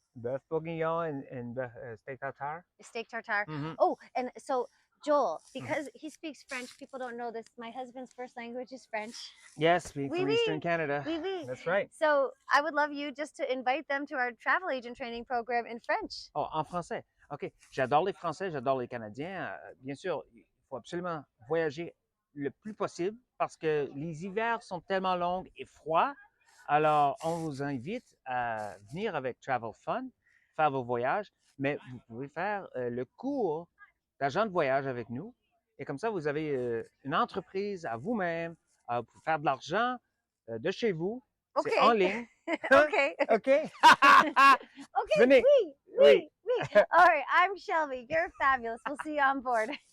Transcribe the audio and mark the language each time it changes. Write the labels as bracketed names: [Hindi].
[English] Boeuf bourguignon and steak tartare. Steak tartare. Oh, and so Joel, because he speaks French, people don't know this. My husband's first language is French. Yes, from Eastern Canada. That's right. So I would love you just to invite them to our travel agent training program in French. [French] Oh, en français. OK. J'adore les Français, j'adore les Canadiens. Bien sûr, il faut absolument voyager le plus possible parce que les hivers sont tellement longs et froids. Alors, on vous invite à venir avec Travel Fun, faire vos voyages, mais vous pouvez faire le cours d'agent de voyage avec nous. Et comme ça, vous avez une entreprise à vous-même pour faire de l'argent de chez vous. [English] Okay. [French] C'est en ligne. [English] Okay. Okay. Okay. [French] Venez. [English] Oui. All right. I'm Shelby. You're fabulous. We'll see you on board.